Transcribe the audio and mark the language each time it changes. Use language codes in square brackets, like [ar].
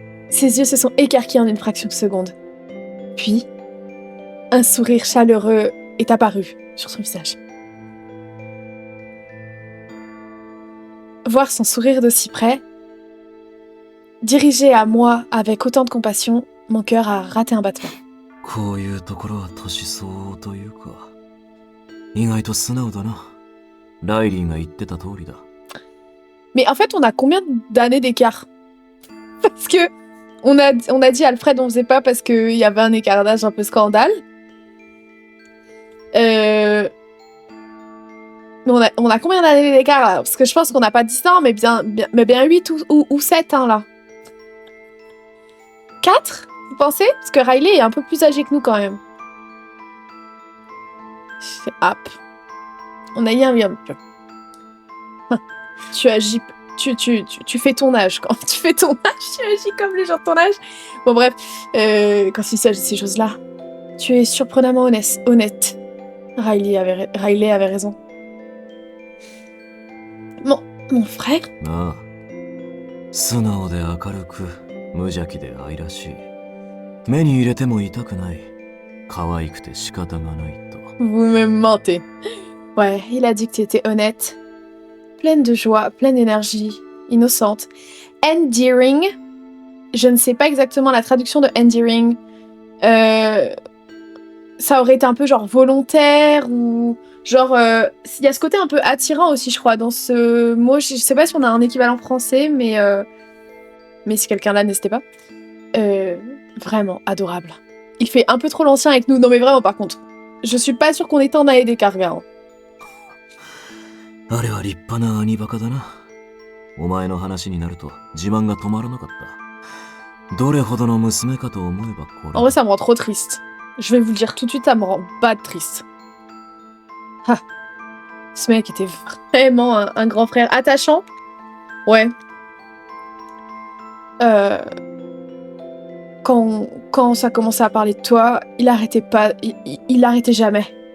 [fr] Ses yeux se sont écarquillés en une fraction de seconde. Puis, un sourire chaleureux est apparu sur son visage. Voir son sourire d'aussi près, dirigé à moi avec autant de compassion, mon cœur a raté un battement. [ja] こういうところは年相応というか、意外と素直だな。ライリーが言ってた通りだ。 [fr] Mais en fait, on a combien d'années d'écart? Parce que on a dit à Alfred on faisait pas parce qu'il y avait un écart d'âge un peu scandale. Mais on a combien d'années d'écart là? Parce que je pense qu'on n'a pas 10 ans, mais bien 8 ou 7 hein, là. 4? Vous pensez? Parce que Riley est un peu plus âgé que nous quand même. C'est hop. On a eu un peu. Tu agis tu fais ton âge. Quand tu fais ton âge, tu agis comme les gens de ton âge. Bon, bref, quand il s'agit de ces choses-là, tu es surprenamment honnête. Riley avait raison. Mon frère? [ja] なあ、素直で明るく、無邪気で愛らしい。目に入れても痛くない。可愛くて仕方がないと。 [fr] Vous me mentez. Ouais, il a dit que tu étais honnête, pleine de joie, pleine d'énergie, innocente. Endearing, je ne sais pas exactement la traduction de endearing. Ça aurait été un peu genre volontaire ou genre... Il y a ce côté un peu attirant aussi, je crois, dans ce mot. Je sais pas si on a un équivalent français, mais si quelqu'un là, n'hésitez pas. Vraiment adorable. Il fait un peu trop l'ancien avec nous. Non mais vraiment, par contre. Je suis pas sûre qu'on est en AED Karga. Hein. [ja] あれは立派な兄バカだな。お前の話になると自慢が止まらなかった。どれほどの娘かと思えばこれ。 [fr] En vrai, ça me rend trop triste. Je vais vous le dire tout de suite, ça me rend bad triste. Ah. Ce mec était vraiment un grand frère attachant. Ouais. Quand ça commençait à parler de toi, il arrêtait pas, il arrêtait jamais.